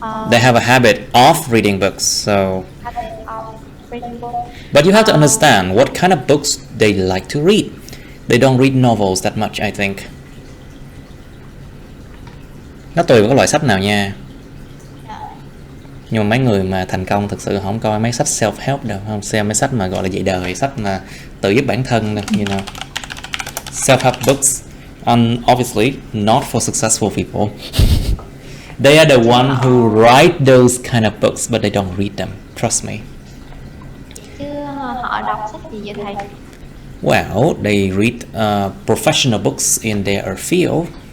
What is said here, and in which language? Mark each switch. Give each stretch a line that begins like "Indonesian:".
English: They have a habit of reading books. So, Habit of reading books. but you have to understand what kind of books they like to read. They don't read novels that much, I think.
Vietnamese: Nó tùy vào cái loại sách nào nha. Nhưng mà mấy người mà thành công thực sự không coi mấy sách self-help đâu, không xem mấy sách mà gọi là dạy đời, sách mà tự giúp bản thân đâu, you know.
English: Self-help books, obviously not for successful people. They are the one who write those kind of books, but they don't read them. Trust me.
Vietnamese: Chứ họ đọc sách gì vậy thầy?
English: Well, they read professional books in their field.